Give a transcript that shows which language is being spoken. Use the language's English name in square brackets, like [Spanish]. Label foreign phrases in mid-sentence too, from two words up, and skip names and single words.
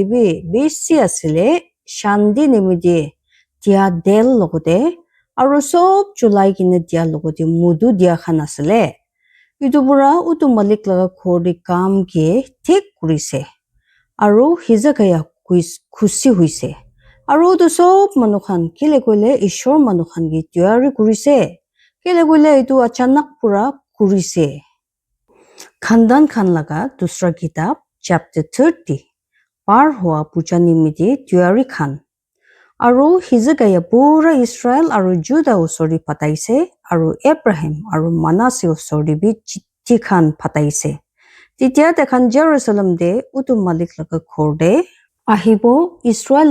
[Naga Pidgin] bi besi asile shandi nimiti dia del logote aro sob julai kine dia logote mudu dia khan asile itu bura utu malik laga khori kam ke thik kurise aro hizakaya khushi huise aro to sob manukhan kile koile ishor manukhan gi tyari kurise kile koile itu achanak pura kurise khandan khan laga dusra kitab chapter 30 par hua puja nimiti tyari khan aro hizakaya pura Israel aro Judah usori pataise aro Abraham aro Manasseh usori bi chitti khan pataise titia tekhan Jerusalem de utu malik laga khor de ahibo Israel